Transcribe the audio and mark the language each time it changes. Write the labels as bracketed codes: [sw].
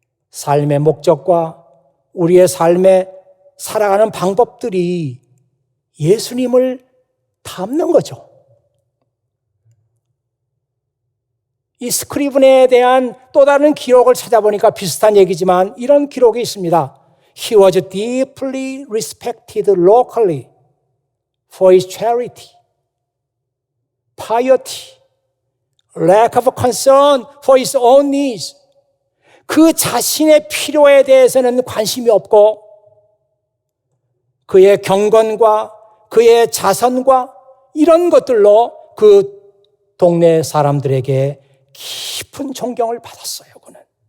[ko] 삶의 목적과 우리의 삶에 살아가는 방법들이 예수님을 닮는 거죠. 이 스크리븐에 대한 또 다른 기록을 찾아보니까 비슷한 얘기지만 이런 기록이 있습니다. [en] He was deeply respected locally for his charity, piety, lack of concern for his own needs. [ko] 그 자신의 필요에 대해서는 관심이 없고 그의 경건과 그의 자선과 이런 것들로 그 동네 사람들에게 깊은 존경을 받았어요. 그는.